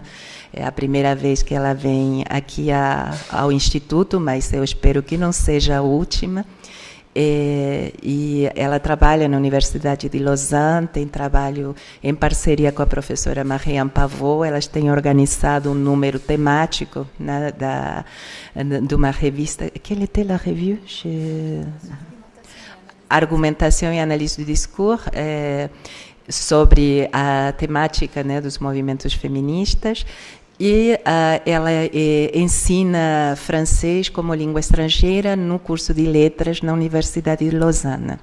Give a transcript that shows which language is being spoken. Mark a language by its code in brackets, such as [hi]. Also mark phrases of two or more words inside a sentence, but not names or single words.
[pt] É a primeira vez que ela vem aqui ao Instituto, mas eu espero que não seja a última. E ela trabalha na Universidade de Lausanne, tem trabalho em parceria com a professora Marianne Pavot. Elas têm organizado um número temático, né, de uma revista. [fr] Quelle était la revue? [pt] Argumentação e Análise do Discurso, sobre a temática, né, dos movimentos feministas. E ela ensina francês como língua estrangeira no curso de letras na Universidade de Lausanne.